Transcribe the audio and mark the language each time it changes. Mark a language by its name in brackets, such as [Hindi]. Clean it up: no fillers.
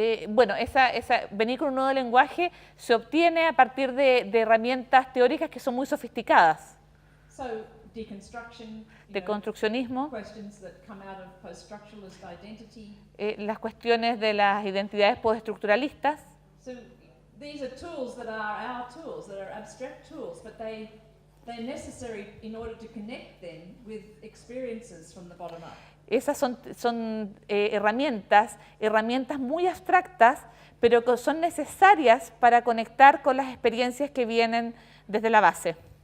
[Spanish] Bueno, venir con un nuevo lenguaje se obtiene a partir de herramientas teóricas que son muy sofisticadas. [English] So, deconstruction, [Spanish] deconstruccionismo, [English] questions that come out of post-structuralist identity. [Spanish] Las cuestiones de las identidades postestructuralistas. [English] So, these are tools that are our tools, that are abstract tools, but they're necessary in order to connect them with experiences from the bottom up. [Spanish] Esas son herramientas muy abstractas, pero que son necesarias para conectar con las experiencias que vienen desde la base.